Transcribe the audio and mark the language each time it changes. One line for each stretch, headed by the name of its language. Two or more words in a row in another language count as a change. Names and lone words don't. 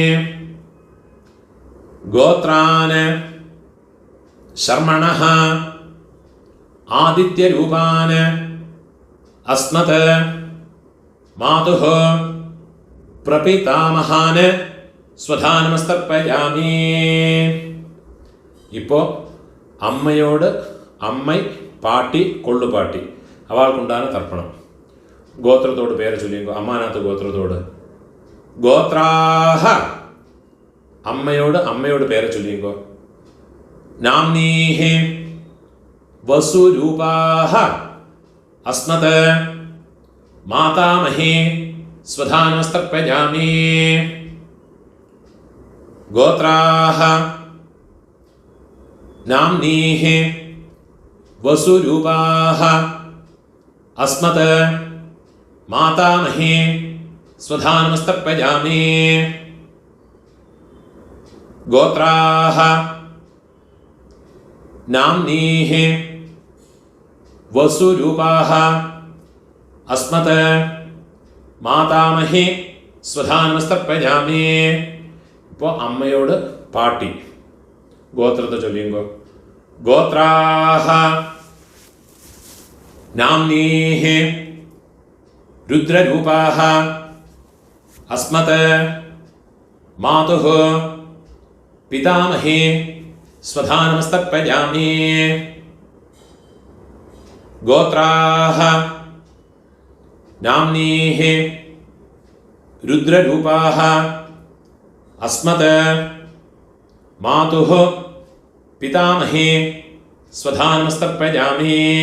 Sanskrit: गोत्रान् शर्मणः आदित्यरूपान् अस्मत् मातुः प्रपितामहान् स्वधा नमस्तर्पयामि.
Tamil: இப்போ அம்மையோடு அம்மை பாட்டி கொள்ளுப்பாட்டி அவளுக்குண்டான தர்ப்பணம். கோத்திரத்தோடு பேரை சொல்லிங்கோ. அம்மாநாத்து கோத்திரத்தோடு. கோத்ராஹ அம்மையோடு அம்மையோடு பேரை சொல்லிங்கோ.
Sanskrit: नाम्नीः वसुरूपाः अस्मत् मातामहे स्वधा नमस्तर्पयामि. गोत्राः नाम्नीः वसुरूपाः अस्मत् मातामहे स्वधा नमस्तर्पयामि. गोत्राः नाम्नीः वसुरूपाः अस्मत् मातामहे स्वधा नमस्तर्पयामि.
Tamil: இப்போ அம்மையோடு பாட்டி கோத்திரத்தை சொல்லிங்கோ.
Sanskrit: கோத்ராஹ नाम्नीः रुद्ररूपाः अस्मत् मातुः पितामही स्वधानमस्तर्पयामि। गोत्राः नाम्नीः रुद्ररूपाः अस्मत् मातुः पितामही स्वधानमस्तर्पयामि।